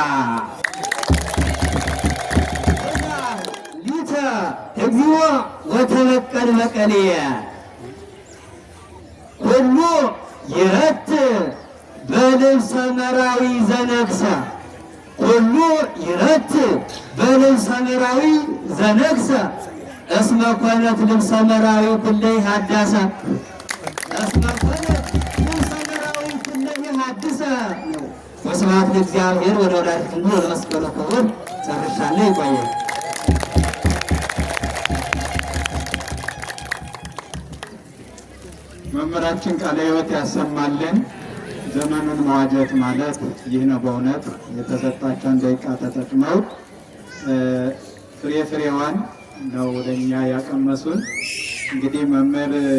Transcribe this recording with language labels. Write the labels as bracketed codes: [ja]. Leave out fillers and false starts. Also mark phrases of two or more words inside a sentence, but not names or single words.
[gez] ሊተ እግዚኦ ወተበቀል በቀልየ ኩሉ ይረት በልብሰ መራዊ ዘነግሰ ኩሉ ይረት በልብሰ መራዊ ዘነግሰ እስመ ኮነት ልብሰ መራዊ ኩለይ ሀዳሰ እስመ ኮነት ልብሰ ወስብሐት ለእግዚአብሔር ወለወላዲቱ ወለመስቀሉ ክቡር። [am] ጨርሻለሁ። ይቆያል። መምህራችን ቃለ ሕይወት ያሰማልን። ዘመኑን መዋጀት ማለት ይህ ነው። በእውነት የተሰጣቸውን ደቂቃ ተጠቅመው ፍሬዋን ነው ወደኛ ያቀመሱን። እንግዲህ መምህር